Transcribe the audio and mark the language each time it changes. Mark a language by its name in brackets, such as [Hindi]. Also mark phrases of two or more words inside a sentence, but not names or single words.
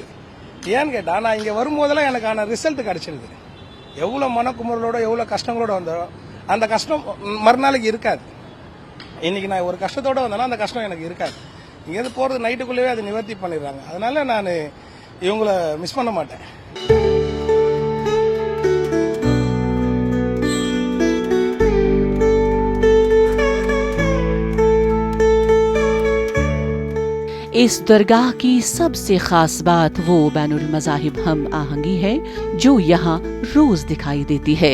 [Tamil] ஏன்னு கேட்டா நான் இங்க வரும்போதெல்லாம் எனக்கான ரிசல்ட் கிடைச்சிருது. எவ்வளவு மனக்குமுறலோட எவ்வளவு கஷ்டங்களோட வந்தோம் அந்த கஷ்டம் மறுநாளைக்கு இருக்காது. இன்னைக்கு நான் ஒரு கஷ்டத்தோட வந்தேன்னா அந்த கஷ்டம் எனக்கு இருக்காது. இங்கேருந்து போகிறது நைட்டுக்குள்ளேயே அது நிவர்த்தி பண்ணிடுறாங்க. அதனால நான் இவங்கள மிஸ் பண்ண மாட்டேன். [Hindi] इस दरगाह की सबसे खास बात वो बैनुल मज़ाहिब हम आहंगी है जो यहाँ रोज दिखाई देती है।